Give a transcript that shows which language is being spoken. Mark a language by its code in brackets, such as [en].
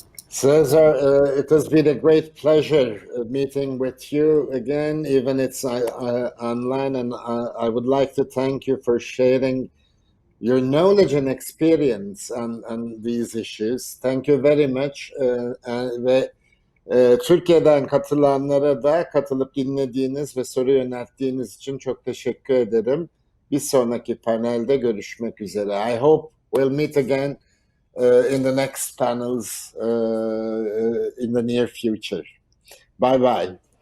[en] Cesar, it has been a great pleasure meeting with you again, even it's online, and I would like to thank you for sharing your knowledge and experience on these issues. Thank you very much. [tr] Ve Türkiye'den katılanlara da katılıp dinlediğiniz ve soru yönelttiğiniz için çok teşekkür ederim. Bir sonraki panelde görüşmek üzere. [en] I hope we'll meet again in the next panels in the near future. Bye bye.